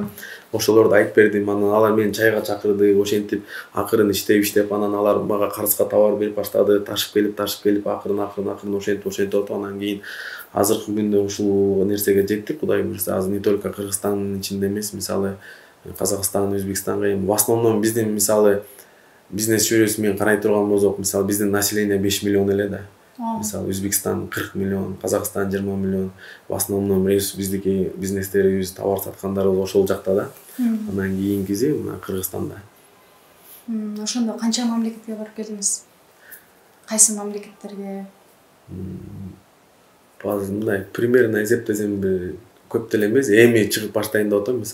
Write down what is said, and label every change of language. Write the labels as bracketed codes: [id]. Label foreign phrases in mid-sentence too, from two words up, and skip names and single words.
[ky] Ошолорду айтып бердим, анан алар мени чайга чакырды, ошентип акырын иштеп, анан алар мага карызга товар берип баштады, ташып келип акырын ошентип атып, анан кийин азыркы күндө ушул нерсеге жеттик, Кудай буйрса. Азыр [ru] не только [ky] Кыргызстандын ичинде эмес, мисалы Казакстан, Өзбекстанга эми [ru] в основном [ky] биздин мисалы бизнес чөйрөсү менен карай турган болсок, мисалы биздин население 5 миллион эле да. Мисалы Өзбекстан 40 миллион, Казакстан 20 миллион. [ru] В основном [ky] биздики бизнестерибиз, товар саткандарыбыз ошол жакта да. Анан кийинкиси мына Кыргызстанда. Ошондо канча мамлекетке барып келдиңиз? Кайсы мамлекеттерге? Мындай примерно эсептесем бир көп деле эмес, эми чыгып баштайын деп атам.